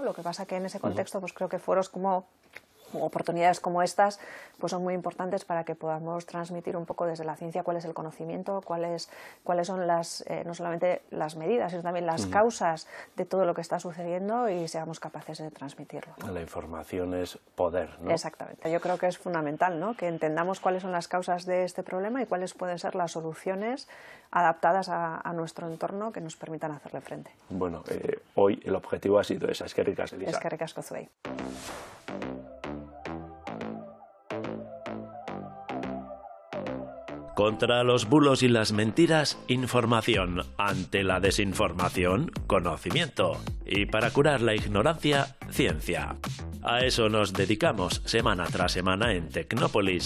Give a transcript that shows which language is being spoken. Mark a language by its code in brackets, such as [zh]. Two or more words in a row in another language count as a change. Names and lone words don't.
[es] Lo que pasa que en ese contexto pues creo que foros como oportunidades como estas pues son muy importantes para que podamos transmitir un poco desde la ciencia cuál es el conocimiento, cuáles son no solamente las medidas, sino también las causas de todo lo que está sucediendo y seamos capaces de transmitirlo, ¿no? La información es poder, ¿no? Exactamente. Yo creo que es fundamental, ¿no? Que entendamos cuáles son las causas de este problema y cuáles pueden ser las soluciones adaptadas a nuestro entorno que nos permitan hacerle frente. Bueno, hoy el objetivo ha sido esa. [eu] Eskerrik asko, Elisa. Eskerrik asko zuei. [es] Contra los bulos y las mentiras, información. Ante la desinformación, conocimiento. Y para curar la ignorancia, ciencia. A eso nos dedicamos semana tras semana en Tecnópolis.